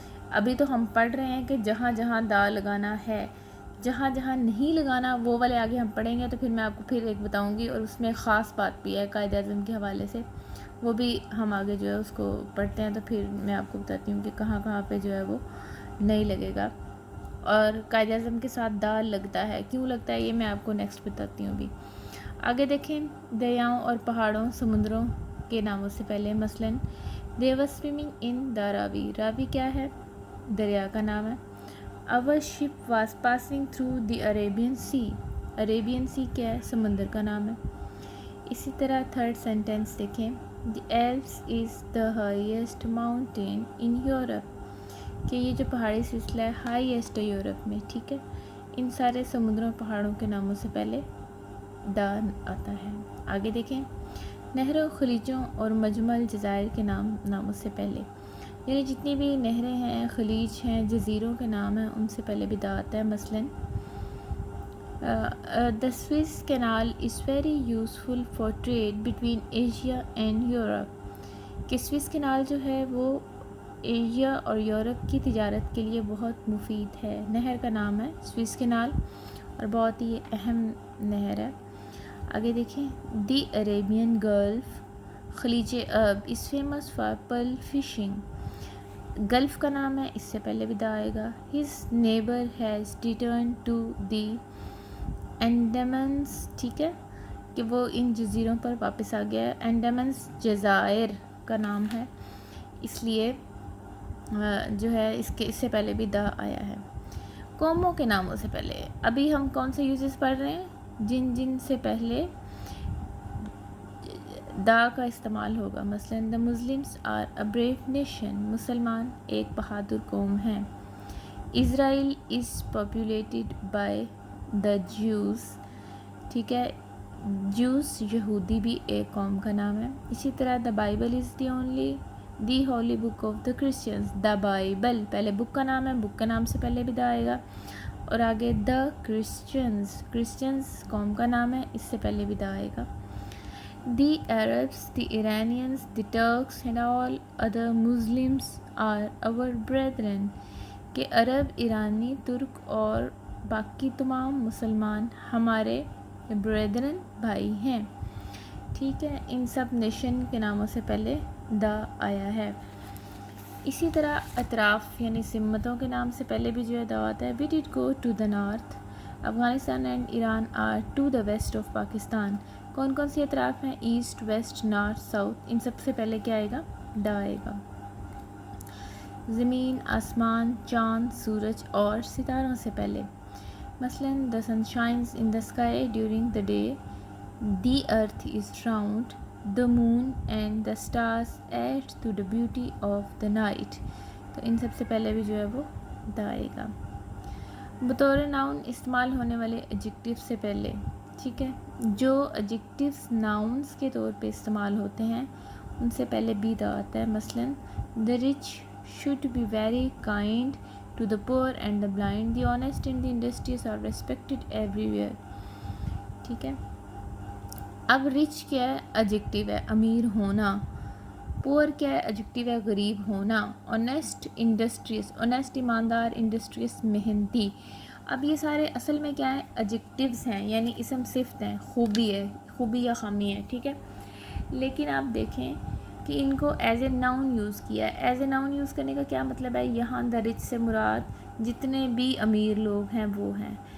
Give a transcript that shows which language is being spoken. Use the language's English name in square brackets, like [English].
[Urdu] ابھی تو ہم پڑھ رہے ہیں کہ جہاں جہاں دا لگانا ہے، جہاں جہاں نہیں لگانا وہ والے آگے ہم پڑھیں گے، تو پھر میں آپ کو پھر ایک بتاؤں گی، اور اس میں خاص بات بھی ہے قائد اعظم کے حوالے سے، وہ بھی ہم آگے جو ہے اس کو پڑھتے ہیں، تو پھر میں آپ کو بتاتی ہوں کہ کہاں کہاں پہ جو ہے وہ نہیں لگے گا. اور قائد اعظم کے ساتھ دا لگتا ہے. کیوں لگتا ہے یہ میں آپ کو نیکسٹ بتاتی ہوں ابھی. آگے دیکھیں دریاؤں اور پہاڑوں سمندروں کے ناموں سے پہلے مثلاً [English] they were swimming in the [Urdu] راوی. راوی کیا ہے؟ دریا کا نام ہے. [English] our ship was passing through the Arabian Sea. [Urdu] Arabian Sea کیا ہے؟ سمندر کا نام ہے. اسی طرح تھرڈ سینٹینس دیکھیں [English] the Alps is the highest mountain in Europe. [Urdu] کہ یہ جو پہاڑی سلسلہ ہے ہائیسٹ ہے یورپ میں. ٹھیک ہے. ان سارے سمندروں پہاڑوں کے ناموں سے پہلے دا آتا ہے. آگے دیکھیں نہروں خلیجوں اور مجمع الجزائر کے ناموں سے پہلے، یعنی جتنی بھی نہریں ہیں خلیج ہیں جزیروں کے نام ہیں ان سے پہلے بھی دا آتا ہے. [English] مثلاً the Suez Canal is very useful for trade between Asia and Europe. [Urdu] کہ سوئس کینال جو ہے وہ ایشیا اور یورپ کی تجارت کے لیے بہت مفید ہے. نہر کا نام ہے سوئس کینال اور بہت ہی اہم نہر ہے. آگے دیکھیں [English] the Arabian Gulf [Urdu] خلیج عرب [English] is famous for pearl fishing. [Urdu] Golf کا نام ہے اس سے پہلے بھی دا آئے گا. [English] his neighbor has returned to the Andamans. [Urdu] ٹھیک ہے کہ وہ ان جزیروں پر واپس آ گیا ہے. انڈیمنس جزائر کا نام ہے اس لیے جو ہے اس سے پہلے بھی دا آیا ہے. قوموں کے ناموں سے پہلے ابھی ہم کون سے یوزز پڑھ رہے ہیں؟ جن سے پہلے دا کا استعمال ہوگا. [English] مثلاً the Muslims are a brave nation. [Urdu] مسلمان ایک بہادر قوم ہیں. [English] Israel is populated by the Jews. [Urdu] ٹھیک ہے. Jews یہودی بھی ایک قوم کا نام ہے. اسی طرح [English] the Bible is the holy book of the Christians. [Urdu] the Bible پہلے بک کا نام ہے. بک کا نام سے پہلے بھی دا آئے گا. اور آگے the Christians قوم کا نام ہے اس سے پہلے بھی دا آئے گا. [English] the Arabs, the Iranians, the Turks and all other Muslims are our brethren. [Urdu] کہ عرب ایرانی ترک اور باقی تمام مسلمان ہمارے brethren بھائی ہیں. ٹھیک ہے. ان سب نیشن کے ناموں سے پہلے دا آیا ہے. اسی طرح اطراف یعنی سمتوں کے نام سے پہلے بھی جو ہے دا آتا ہے. [English] we did go to the north. Afghanistan and Iran are to the west of Pakistan. [Urdu] کون کون سی اطراف ہیں؟ East west north south. ان سب سے پہلے کیا آئے گا؟ دا آئے گا. زمین آسمان چاند سورج اور ستاروں سے پہلے مثلاً [English] the sun shines in the sky during the day. the earth is round. the moon and the stars add to the beauty of the night. [Urdu] تو ان سب سے پہلے بھی جو ہے وہ دا آئے گا. بطور ناؤن استعمال ہونے والے ایڈجیکٹیو سے پہلے ٹھیک ہے جو ایڈجیکٹیوز ناؤنس کے طور پہ استعمال ہوتے ہیں ان سے پہلے بھی دا آتا ہے. [English] مثلاً the rich should be very kind to the poor and the blind. the honest and the industrious are respected everywhere. [Urdu] ٹھیک ہے. اب rich کیا ہے؟ ایڈجیکٹیو ہے امیر ہونا. پور کیا ہے؟ ایڈجیکٹیو ہے غریب ہونا. [English] honest industrious honest ایماندار industrious محنتی. [Urdu] اب یہ سارے اصل میں کیا ہیں؟ ایڈجیکٹیوز ہیں یعنی اسم صفت ہیں خوبی ہے خوبی یا خامی ہے. ٹھیک ہے. لیکن آپ دیکھیں کہ ان کو ایز اے ناؤن یوز کیا ہے. ایز اے ناؤن یوز کرنے کا کیا مطلب ہے؟ یہاں دا رچ سے مراد جتنے بھی امیر لوگ ہیں وہ ہیں.